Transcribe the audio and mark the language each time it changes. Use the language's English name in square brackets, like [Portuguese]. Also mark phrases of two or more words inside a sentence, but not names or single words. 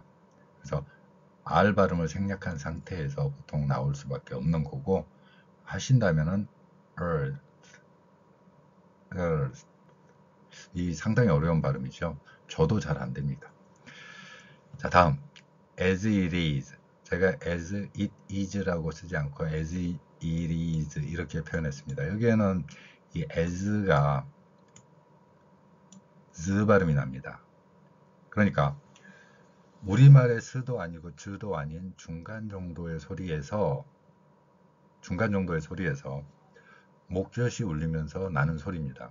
[Korean] 그래서 R 발음을 생략한 상태에서 보통 나올 수밖에 없는 거고 하신다면은 earth 이 상당히 어려운 발음이죠. 저도 잘 안 됩니다. 자, 다음 [English] as it is. [Korean] 제가 [English] as it is [Korean] 라고 쓰지 않고 [English] as it is [Korean] 이렇게 표현했습니다. 여기에는 이 as가 z 발음이 납니다. 그러니까 우리말의 스도 아니고 즈도 아닌 중간 정도의 소리에서 목젖이 울리면서 나는 소리입니다.